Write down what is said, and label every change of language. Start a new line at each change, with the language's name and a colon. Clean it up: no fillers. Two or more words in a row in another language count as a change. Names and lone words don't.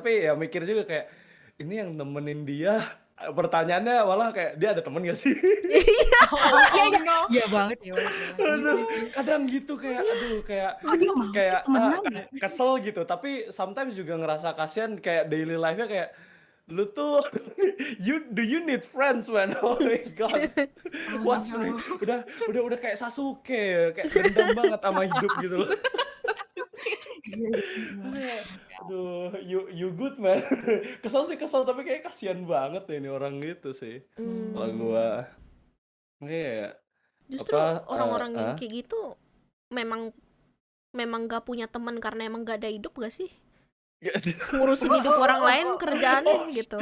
Indonesian: Tapi ya mikir juga kayak ini yang nemenin dia. Pertanyaannya malah kayak dia ada temen gak sih? Iya banget ya. Aduh, kadang gitu kayak aduh kayak Oh, dia mau sih temenan ya? kesel gitu. Tapi sometimes juga ngerasa kasihan kayak
English: daily life-
Indonesian: nya kayak lu tuh
English: do you need friends man? Oh my god.
Indonesian: What's udah kayak Sasuke kayak dendam banget sama hidup gitu loh. Aduh,
English: you good man.
Indonesian: Kesel sih kesel tapi kayak kasihan banget ya ini orang gitu sih. Kalau gua iya. Justru Apa, orang-orang yang kayak gitu memang gak punya teman karena emang gak ada hidup gak sih? Ngurusin hidup orang lain kerjaannya gitu.